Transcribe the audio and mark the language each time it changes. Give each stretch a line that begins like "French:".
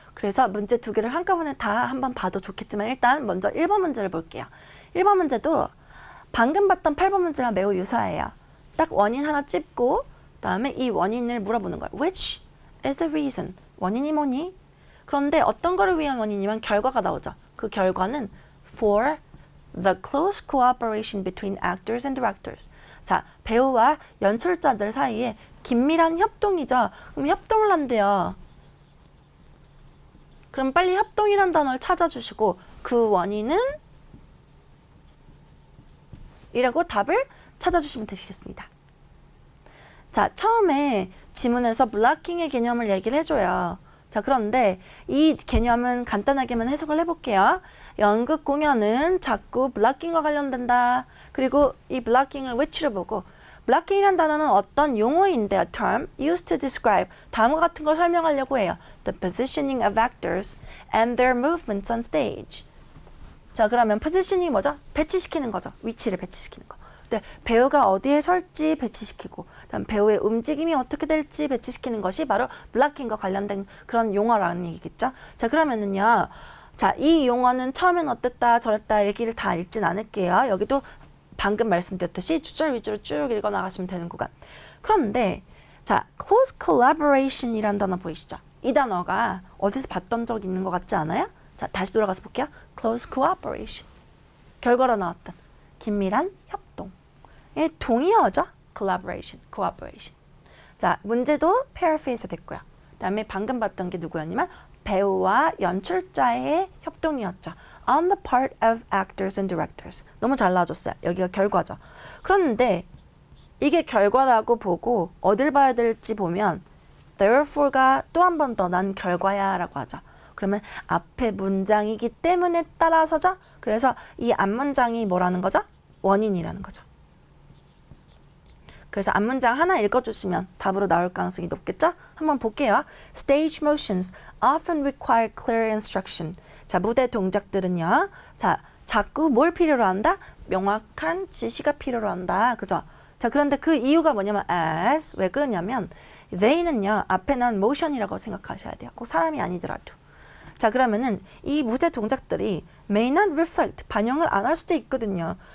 Korean: 그래서 문제 2개를 한꺼번에 다 한번 봐도 좋겠지만 일단 먼저 1번 문제를 볼게요. 1번 문제도 방금 봤던 8번 문제랑 매우 유사해요. 딱 원인 하나 찝고 그다음에 이 원인을 물어보는 거예요.
English: Which is the reason?
Korean: 원인이 뭐니? 그런데 어떤 거를 위한 원인이면 결과가 나오죠. 그 결과는
English: for the close cooperation between actors and directors.
Korean: 자, 배우와 연출자들 사이에 긴밀한 협동이죠. 그럼 협동을 한대요. 그럼 빨리 협동이란 단어를 찾아주시고 그 원인은? 이라고 답을 찾아주시면 되시겠습니다. 자, 처음에 지문에서 블락킹의 개념을 얘기를 해줘요. 자, 그런데 이 개념은 간단하게만 해석을 해볼게요. 연극 공연은 자꾸 블락킹과 관련된다. 그리고 이 블락킹을 외치를 보고 블락킹이란 단어는 어떤 용어인데
English: a term used to describe
Korean: 다음과 같은 걸 설명하려고 해요.
English: The positioning of actors and their movements on stage.
Korean: 자, 그러면 positioning이 뭐죠? 배치시키는 거죠. 위치를 배치시키는 거. 근데 배우가 어디에 설지 배치시키고 그다음 배우의 움직임이 어떻게 될지 배치시키는 것이 바로 블락킹과 관련된 그런 용어라는 얘기겠죠. 자, 그러면은요. 자, 이 용어는 처음엔 어땠다 저랬다 얘기를 다 읽진 않을게요. 여기도 방금 말씀드렸듯이 주절 위주로 쭉 읽어 나가시면 되는 구간. 그런데 자, close collaboration이라는 단어 보이시죠? 이 단어가 어디서 봤던 적 있는 것 같지 않아요? 자, 다시 돌아가서 볼게요.
English: close cooperation.
Korean: 결과로 나왔던 긴밀한 협동. 예, 동의어죠?
English: collaboration, cooperation.
Korean: 자, 문제도 paraphrase 됐고요. 그다음에 방금 봤던 게 누구였냐면 배우와 연출자의 협동이었죠.
English: On the part of actors and directors.
Korean: 너무 잘 나와줬어요. 여기가 결과죠. 그런데 이게 결과라고 보고 어딜 봐야 될지 보면 therefore가 또 한 번 더 난 결과야 라고 하죠. 그러면 앞에 문장이기 때문에 따라서죠. 그래서 이 앞문장이 뭐라는 거죠? 원인이라는 거죠. 그래서 앞문장 하나 읽어주시면 답으로 나올 가능성이 높겠죠? 한번 볼게요.
English: Stage motions often require clear instruction.
Korean: 자, 무대 동작들은요. 자, 자꾸 뭘 필요로 한다? 명확한 지시가 필요로 한다. 그죠? 자, 그런데 그 이유가 뭐냐면 as. 왜 그러냐면 they는요. 앞에 난 motion이라고 생각하셔야 돼요. 꼭 사람이 아니더라도. 자, 그러면은 이 무대 동작들이
English: may not reflect,
Korean: 반영을 안 할 수도 있거든요.